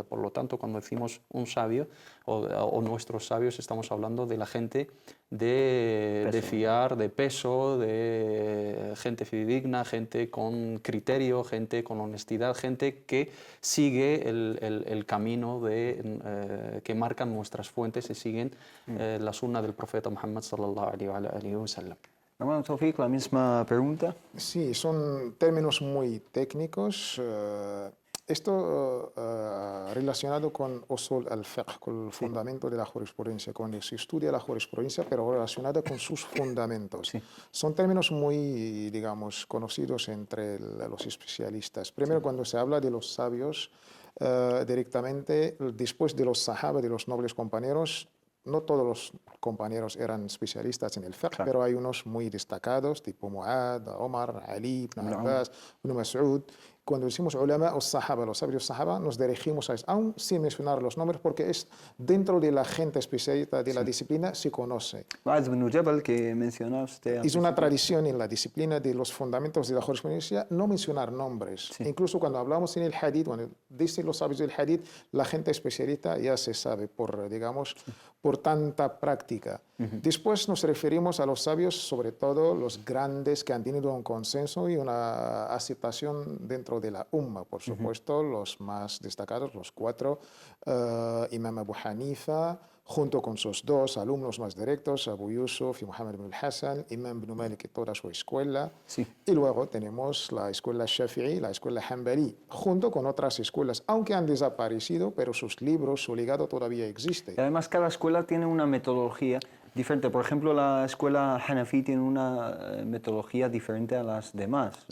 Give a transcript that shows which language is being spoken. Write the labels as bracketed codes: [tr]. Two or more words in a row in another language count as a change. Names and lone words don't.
[es] Por lo tanto, cuando decimos un sabio o nuestros sabios, estamos hablando de la gente de fiar, de peso, de gente fidedigna, gente con criterio, gente con honestidad, gente que sigue el camino que marcan nuestras fuentes y siguen la sunna del profeta Muhammad [ar] صلى الله عليه وسلم. [es] Hermano Tawfiq, la misma pregunta. Sí, son términos muy técnicos. Esto relacionado con [ar] أصول الفقه, [es] con el fundamento de la jurisprudencia, cuando se estudia la jurisprudencia, pero relacionada con sus fundamentos. Sí. Son términos muy, digamos, conocidos entre los especialistas. Primero, cuando se habla de los sabios, directamente, después de los sahaba, de los nobles compañeros, no todos los compañeros eran especialistas en el fiqh, pero hay unos muy destacados, tipo Mu'ad, Omar, Ali, Ibn Abbas, Ibn Mas'ud. Cuando decimos ulama o sahaba, los sabios sahaba, nos dirigimos a eso, aún sin mencionar los nombres, porque es dentro de la gente especialista de la disciplina se conoce. Mu'adh ibn Jabal, que mencionaste. Es una tradición en la disciplina de los fundamentos de la jurisprudencia no mencionar nombres. Sí. Incluso cuando hablamos en el hadith, cuando dicen los sabios del hadith, la gente especialista ya se sabe por, digamos, por tanta práctica. Después nos referimos a los sabios, sobre todo los grandes que han tenido un consenso y una aceptación dentro de la umma. Por supuesto, los más destacados, los 4, Imam Abu Hanifa, junto con sus 2 alumnos más directos, Abu Yusuf y Muhammad ibn al-Hasan, Imam ibn Malik y toda su escuela. Sí. Y luego tenemos la escuela Shafi'i, la escuela Hanbali, junto con otras escuelas, aunque han desaparecido, pero sus libros, su legado todavía existe. Y además, cada escuela tiene una metodología diferente. Por ejemplo, la escuela Hanafi tiene una metodología diferente a las demás, ¿no?